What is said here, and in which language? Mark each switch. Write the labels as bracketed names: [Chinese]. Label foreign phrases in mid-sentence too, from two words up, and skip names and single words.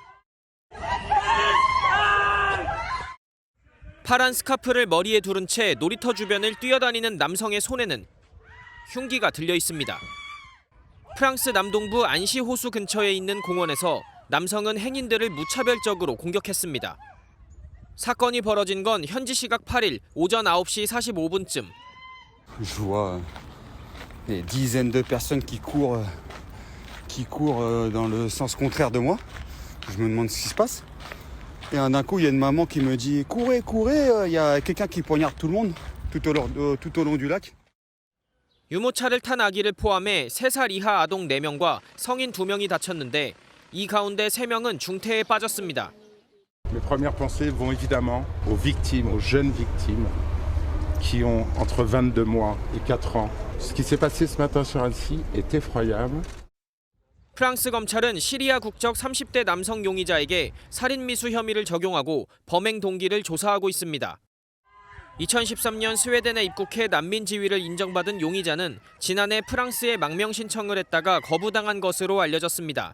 [Korean] 파란 스카프를 머리에 두른 채 놀이터 주변을 뛰어다니는 남성의 손에는 흉기가 들려 있습니다. 프랑스 남동부 안시 호수 근처에 있는 공원에서 남성은 행인들을 무차별적으로 공격했습니다. 사건이 벌어진 건 현지 시각 8일 오전 9시 45분쯤. [French] Je vois des dizaines de personnes qui courent dans le sens contraire de moi. Je me demande ce qui se passe. Et d'un coup, il y a une maman qui me dit courez, courez, il y a quelqu'un qui poignarde tout le monde tout au long du lac. [Korean] 유모차를 탄 아기를 포함해 3살 이하 아동 4명과 성인 2명이 다쳤는데 이 가운데 3명은 중태에 빠졌습니다. [French] Mes premières pensées vont évidemment aux victimes, aux jeunes victimes qui ont entre 22 mois et 4 ans. Ce qui s'est passé ce matin sur Annecy est effroyable. [Korean] 프랑스 검찰은 시리아 국적 30대 남성 용의자에게 살인 미수 혐의를 적용하고 범행 동기를 조사하고 있습니다. 2013년 스웨덴에 입국해 난민 지위를 인정받은 용의자는 지난해 프랑스에 망명 신청을 했다가 거부당한 것으로 알려졌습니다.